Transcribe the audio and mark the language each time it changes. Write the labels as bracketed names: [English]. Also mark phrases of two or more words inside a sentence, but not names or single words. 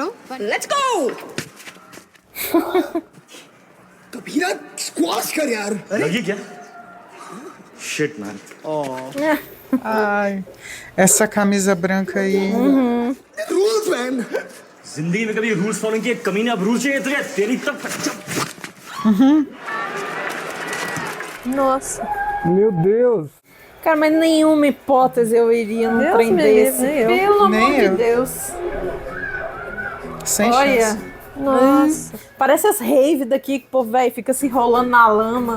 [English] Let's go. [Hindi] कबीरा, स्क्वाश कर यार. लगी क्या [English] shit man [Portuguese] Ai, essa camisa branca aí. [English] Rules, man. [Hindi] जिंदगी में कभी [English] rules follow [Hindi] किए कमीने अब रूल चाहिए तुझे तेरी तब [Portuguese] Nossa. Meu Deus! Cara, mas nenhuma hipótese eu iria num Deus trem me desse. livre, nem eu. Pelo Nem amor de eu. Deus. Sem Olha. chance. Nossa. Parece as raves daqui que o povo, velho, fica se enrolando na lama.